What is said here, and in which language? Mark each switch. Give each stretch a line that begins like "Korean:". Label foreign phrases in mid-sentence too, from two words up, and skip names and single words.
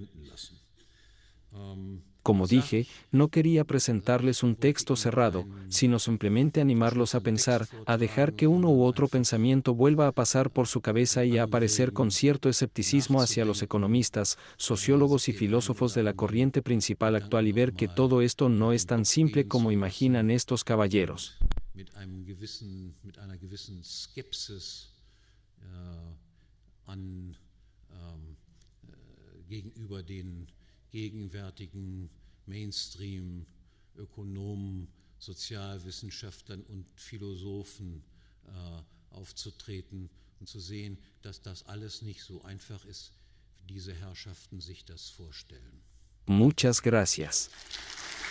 Spanish: Como dije, no quería presentarles un texto cerrado, sino simplemente animarlos a pensar, a dejar que uno u otro pensamiento vuelva a pasar por su cabeza y a aparecer con cierto escepticismo hacia los economistas, sociólogos y filósofos de la corriente principal actual y ver que todo esto no es tan simple como imaginan estos caballeros.
German: Gegenüber den gegenwärtigen Mainstream-Ökonomen, Sozialwissenschaftlern und Philosophen aufzutreten und zu sehen, dass das alles nicht so einfach ist, wie diese Herrschaften sich das vorstellen.
Spanish: Muchas gracias.